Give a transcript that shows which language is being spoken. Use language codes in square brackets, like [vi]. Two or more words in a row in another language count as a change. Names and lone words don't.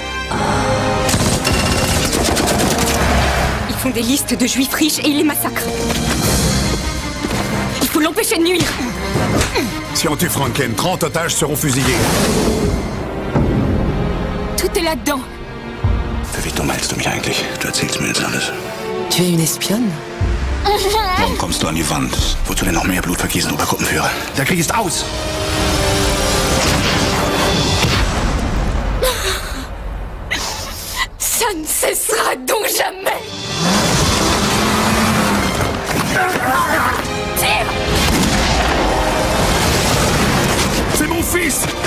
[fr] Ils font des listes de juifs riches et ils les massacrent. Il faut l'empêcher de nuire. Si on tue Franken, 30 otages seront fusillés. Tout est là-dedans. [de] Für wie dumm hältst du mich eigentlich? Du erzählst mir jetzt alles. [fr] Tu es une espionne? [de] Morgen kommst du an die Wand. Wozu denn noch mehr Blut vergießen, Obergruppenführer? Der Krieg ist aus! [fr] Ça ne cessera donc jamais. Tire! C'est mon fils!